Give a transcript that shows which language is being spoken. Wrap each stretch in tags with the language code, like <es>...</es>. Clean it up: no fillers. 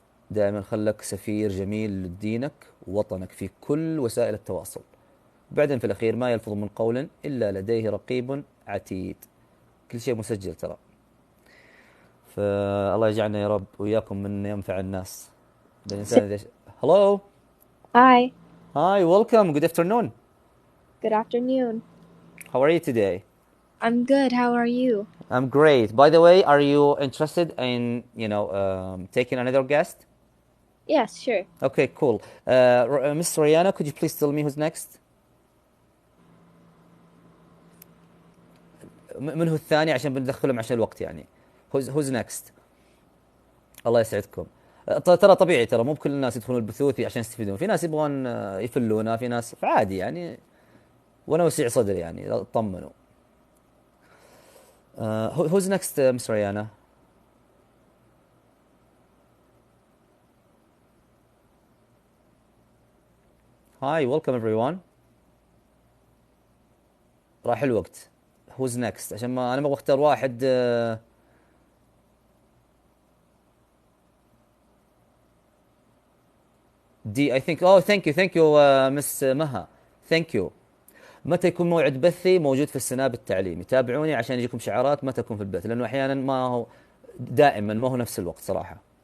<ar>دائما خلك سفير جميل لدينك ووطنك في كل وسائل التواصل. بعدين في الأخير ما يلفظ من قول إلا لديه رقيب عتيد. كل شيء مسجل ترى. فالله يجعلنا يا رب وإياكم من ينفع الناس. الإنسان</ar> <en>Hello. Hi. Hi, welcome. Good afternoon. Good afternoon. How are you today? I'm good. How are you? I'm great. By the way, are you interested in, taking another guest? Yes, sure. Okay, cool. Miss Rihanna, could you please tell me who's next?</en> <ar>من هو الثاني عشان بندخلهم عشان الوقت يعني.</ar> <en>Who's next?</en> <ar>الله يسعدكم. ترى طبيعي، ترى مو بكل الناس يدخلون البثوث عشان يستفيدون، في ناس يبغون يفلونا، في ناس فعادي يعني، وانا وسيع صدري يعني، طمنوا.</ar> <en>Who's next, Miss Rihanna? Hi, welcome everyone.</en> <ar>راح الوقت.</ar> <en>Who's next?</en> <ar>عشان ما أنا ما بختار واحد.</ar> <en>D I think. Oh, thank you Miss مها. Thank you.</en> <ar>متى يكون موعد بثي موجود في السناب التعليمي؟ تابعوني عشان يجيكم شعارات متى أكون في البث، لأنه أحيانا ما هو دائما، ما هو نفس الوقت صراحة.</ar>